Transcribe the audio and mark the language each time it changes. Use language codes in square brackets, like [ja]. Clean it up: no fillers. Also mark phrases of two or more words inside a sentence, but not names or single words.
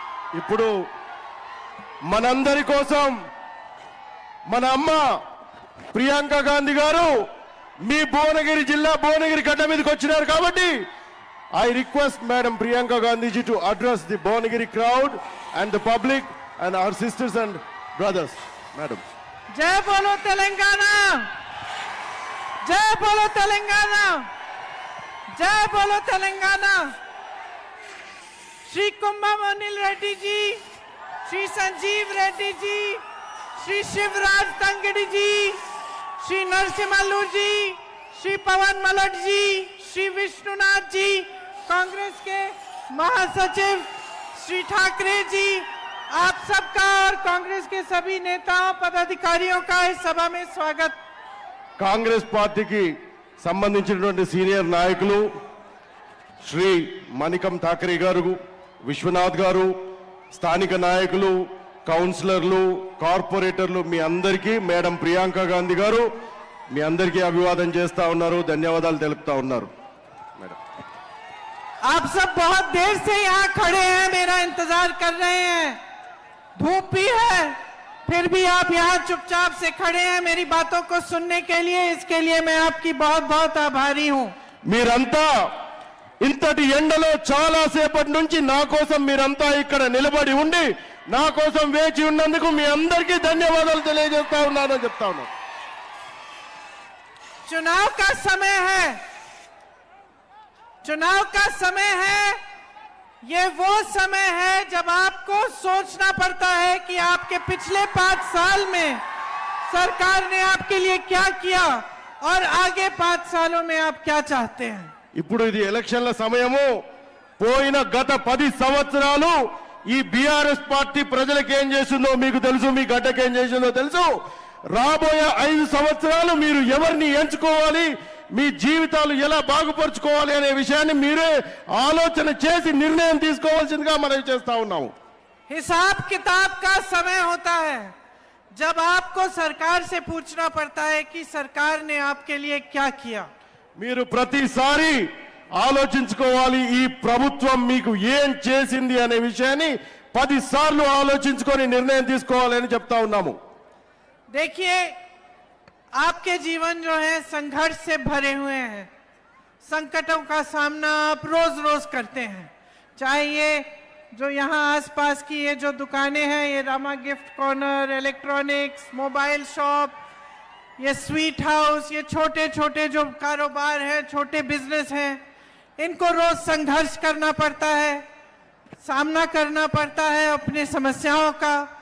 [te] ఇప్పుడు మనందరి కోసం మన అమ్మ ప్రియాంక గాంధీ గారు మీ భువనగిరి జిల్లా భువనగిరి గడ్డ మీదకి వచ్చినారు కాబట్టి [en] I request Madam Priyanka Gandhi ji to address the Bhuvanagiri crowd and the public and our sisters and brothers. Madam. [hi] जय बोलो तेलंगाना, जय बोलो तेलंगाना, जय बोलो तेलंगाना। श्री कुंभम अनिल रेड्डी जी, श्री संजीव रेड्डी जी, श्री शिवराज तंगड़ी जी, श्री नरसिम्हल्लूर जी, श्री पवन मलट जी, श्री विष्णुनाथ जी, कांग्रेस के महासचिव श्री ठाकरे जी, आप सबका और कांग्रेस के सभी नेताओं पदाधिकारियों का इस सभा में स्वागत। [te] కాంగ్రెస్ పార్టీకి సంబంధించినటువంటి సీనియర్ నాయకులు శ్రీ మణికం ఠాకరే గారు, విశ్వనాథ్ గారు, స్థానిక నాయకులు, కౌన్సిలర్లు, కార్పొరేటర్లు మీ అందరికీ మేడం ప్రియాంక గాంధీ గారు మీ అందరికీ అభివాదం చేస్తా ఉన్నారు, ధన్యవాదాలు తెలుపుతా ఉన్నారు। మేడం [hi] आप सब बहुत देर से यहाँ खड़े हैं, मेरा इंतजार कर रहे हैं, धूप भी है, फिर भी आप यहाँ चुपचाप से खड़े हैं मेरी बातों को सुनने के लिए, इसके लिए मैं आपकी बहुत बहुत आभारी हूँ। [te] మీరంతా ఇంతటి ఎండలో చాలా సేపటి నుంచి నా కోసం మీరంతా ఇక్కడ నిలబడి ఉండి నా కోసం వేచి ఉన్నందుకు మీ అందరికీ ధన్యవాదాలు తెలియజేస్తా ఉన్నానని చెప్తా ఉన్నాను। [hi] चुनाव का समय है, चुनाव का समय है, ये वो समय है जब आपको सोचना पड़ता है कि आपके पिछले 5 साल में सरकार ने आपके लिए क्या किया और आगे 5 सालों में आप क्या चाहते हैं। [te] ఇప్పుడు ఇది ఎలక్షన్ల సమయము, పోయిన గత 10 సంవత్సరాలు ఈ బీఆర్ఎస్ పార్టీ ప్రజలకు ఏం చేసిందో మీకు తెలుసు, మీ గడ్డకి ఏం చేసిందో తెలుసు। రాబోయే 5 సంవత్సరాలు మీరు ఎవరిని ఎంచుకోవాలి, మీ జీవితాలు ఎలా బాగుపరుచుకోవాలి అనే విషయాన్ని మీరే ఆలోచన చేసి నిర్ణయం తీసుకోవాల్సిందిగా మనం చేస్తా ఉన్నాము। [hi] हिसाब किताब का समय होता है जब आपको सरकार से पूछना पड़ता है कि सरकार ने आपके लिए क्या किया। [te] మీరు ప్రతిసారి ఆలోచించుకోవాలి ఈ ప్రభుత్వం మీకు ఏం చేసింది అనే విషయాన్ని 10 సార్లు ఆలోచించుకొని నిర్ణయం తీసుకోవాలని చెప్తా ఉన్నాము। [hi] देखिए, आपके जीवन जो है संघर्ष से भरे हुए हैं, संकटों का सामना आप रोज रोज करते हैं, चाहे ये जो यहाँ आसपास की ये जो दुकानें हैं, ये रामा गिफ्ट कॉर्नर, इलेक्ट्रॉनिक्स, [en] mobile shop, [hi] ये स्वीट हाउस, ये छोटे छोटे जो कारोबार हैं, छोटे बिजनेस हैं, इनको रोज संघर्ष करना पड़ता है, सामना करना पड़ता है अपनी समस्याओं का।